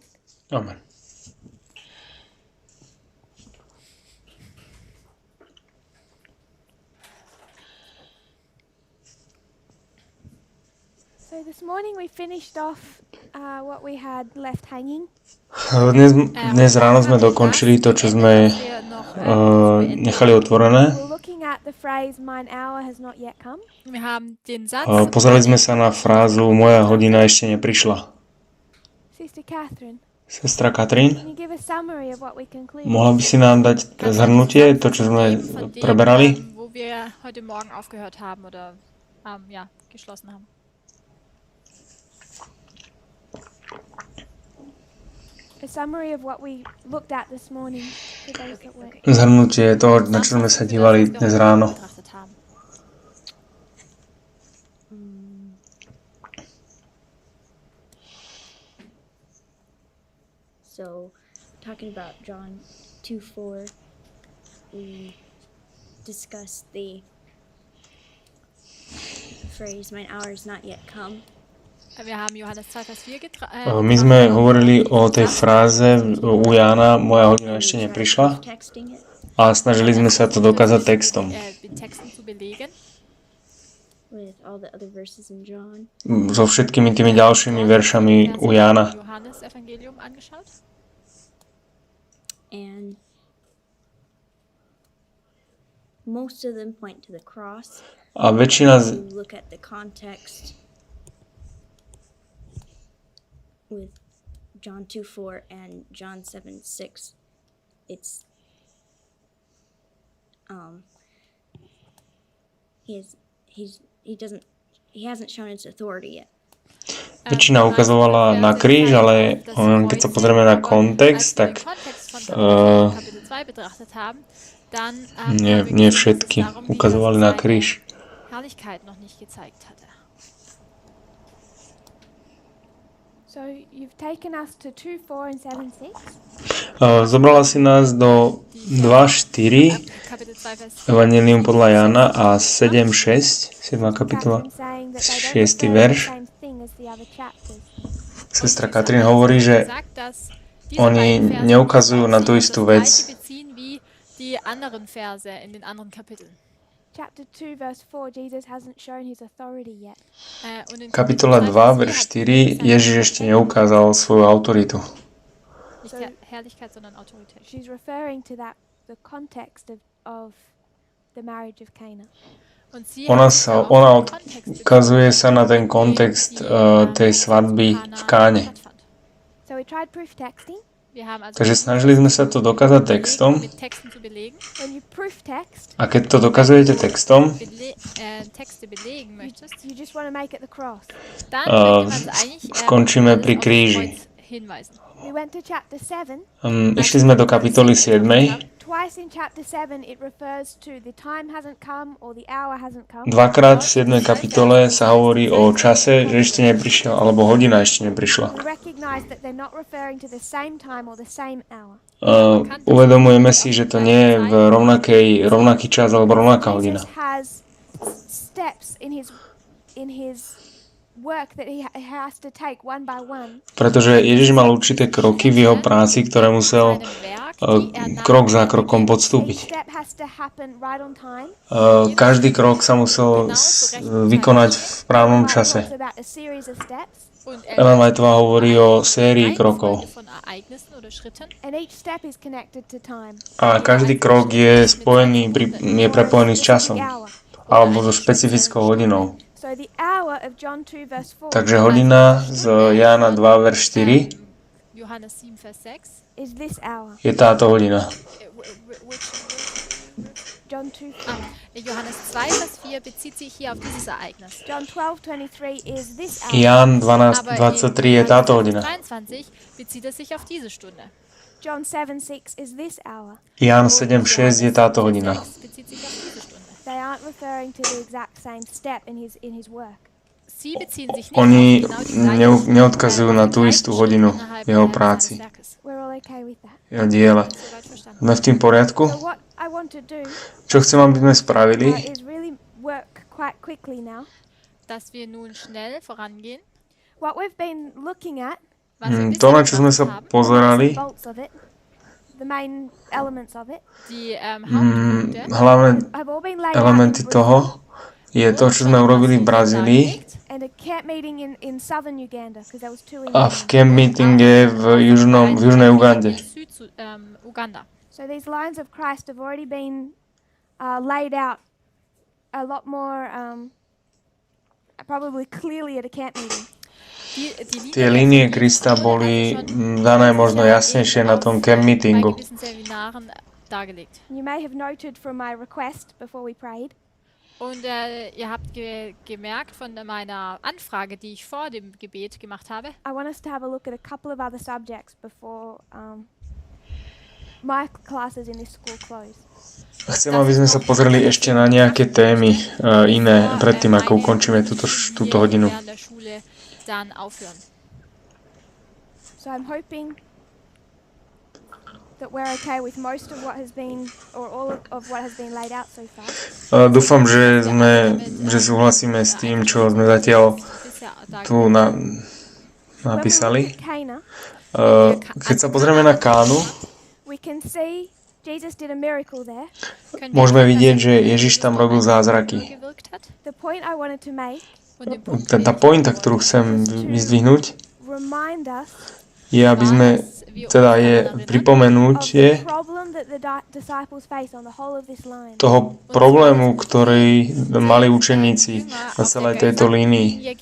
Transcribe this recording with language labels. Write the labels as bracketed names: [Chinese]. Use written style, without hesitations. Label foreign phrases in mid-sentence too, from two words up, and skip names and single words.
[English] Amen. So this morning we finished off what we had left hanging. [Slovak] Dnes ráno sme dokončili to, čo sme nechali otvorené. [English] We're looking at the phrase "Mine hour has not yet come." [Slovak] Pozreli sme sa na frázu Moja hodina ešte neprišla. [English] Sister Catherine, [Slovak] Sestra Katrín, [English] can you give a summary of what we concluded? [Slovak] mohla by si nám dať zhrnutie, to, čo sme preberali? [German] Wo wir heute Morgen aufgehört haben oder geschlossen haben. [English] A summary of what we looked at this morning for those that were. [Slovak] Zhrnutie toho, na čo sme sa dívali dnes ráno. [English] So, talking about John 2:4, we discussed the phrase, "Mine hour is not yet come." [German] Wir haben Johannes 2, Vers 4 [Slovak] My sme hovorili o tej fráze u Jána Moja hodina ešte neprišla [English] Texting it [Slovak] a snažili sme sa to dokázať textom. [English] with all the other verses in John. [Slovak] So všetkými tými ďalšími veršami u Jána. [English] And most of them point to the cross. [Slovak] A väčšina [English] If you look at the context with John 2:4 and John 7:6, it's he hasn't shown his authority yet. [Slovak] väčšina ukazovala na kríž, ale keď sa pozrieme na kontext, tak nie všetky ukazovali na kríž. [English] So you've taken us to 2:4 and 7:6. [Slovak] Zobrala si nás do 2.4, Evangelium podľa Jána a 7.6, 7. kapitola, 6. verš. Sestra Katrín hovorí, že oni neukazujú na tú istú vec. [English] Chapter 2 verse 4, Jesus hasn't shown his authority yet. [Slovak] Kapitola 2, verš 4, Ježiš ešte neukázal svoju autoritu. [English] She's referring to the context of the marriage of Cana. [Slovak] Ona ukazuje sa na ten kontext tej svadby v Káne. [English] So we tried proof texting. [Slovak] Takže snažili sme sa to dokázať textom. [English] When you proof text, [Slovak] A keď to dokazujete textom, [English] you just want to make it the cross. [Slovak] skončíme pri kríži. [English] We went to chapter 7. [Slovak] Išli sme do kapitoly 7. [English] Twice in chapter 7 it refers to the time hasn't come or the hour hasn't come. [Slovak] Dvakrát v 7. kapitole sa hovorí o čase, že ešte neprišiel, alebo hodina ešte neprišla. [English] We recognize that they're not referring to the same time or the same hour. [Slovak] Uvedomujeme si, že to nie je v rovnaký čas alebo rovnaká hodina. [English] Jesus has steps in his work that he has to take one by one. [Slovak] Pretože Ježiš mal určité kroky v jeho práci, ktoré musel krok za krokom podstúpiť. Každý krok sa musel vykonať v právnom čase. Ellen Whiteová hovorí o sérii krokov. A každý krok je prepojený s časom alebo so špecifickou hodinou. Takže hodina z Jána 2, verš 4 je táto hodina. [German] Johannes 2, Vers 4 bezieht sich hier auf dieses Ereignis. [Slovak] Ján 12:23 je táto hodina. [German] 23 bezieht sich auf diese Stunde. [Slovak] Ján 7:6 je táto hodina. [English] They aren't referring to the exact same step in his work. [Slovak] Oni neodkazujú na tú istú hodinu v jeho práci. [English] We're all okay with that. [Slovak] Jeho diele. Sme v tým poriadku? [English] So what I want to do [Slovak] Čo chcem, aby sme spravili, [English] is really work quite quickly now. [German] Dass wir nun schnell vorangehen. [English] What we've been looking at [German] Was wir [Slovak] To, na [German] bisher [Slovak] čo sme sa [German] gemacht haben, [Slovak] pozerali, [English] bolts of it, the main elements of it, [German] die Hauptpunkte, [Slovak] hlavné [English] have all been laid out in [Slovak] elementy [English] Brazil, [Slovak] toho, je to, čo sme urobili v Brazílii [English] and a camp meeting in southern Uganda, because there was two in [Slovak] a v [English] Uganda. camp meetinge [Slovak] v južnej Ugande. Uganda. [English] So these lines of Christ have already been laid out a lot more probably clearly at a camp meeting. [Slovak] Tie línie Krista boli dané možno jasnejšie na tom [English] camp meetingu. You may have noted from my request before we prayed. [German] Und ihr habt gemerkt von meiner Anfrage, die ich vor dem Gebet gemacht habe. [English] I want us to have a look at a couple of other subjects before my classes in this school close. [Slovak] Chcem, aby sme sa pozreli ešte na nejaké témy iné predtým, ako ukončíme túto hodinu. [English] So I'm hoping that we're okay with most of what has been, or all of what has been laid out so far. [Slovak] Dúfam, že súhlasíme s tým, čo sme zatiaľ tu napísali. Keď sa pozrieme na Kánu, [English] We can see Jesus did a miracle there. [Slovak] môžeme vidieť, že Ježiš tam robil zázraky. [English] The point I wanted to make, [Slovak] Tá pointa, ktorú chcem vyzdvihnúť, [English] remind us [Slovak] je, aby sme, teda je pripomenutie [English] of the problem that the disciples face on the whole of this line. [Slovak] toho problému, ktorý mali učeníci na celej tejto línii.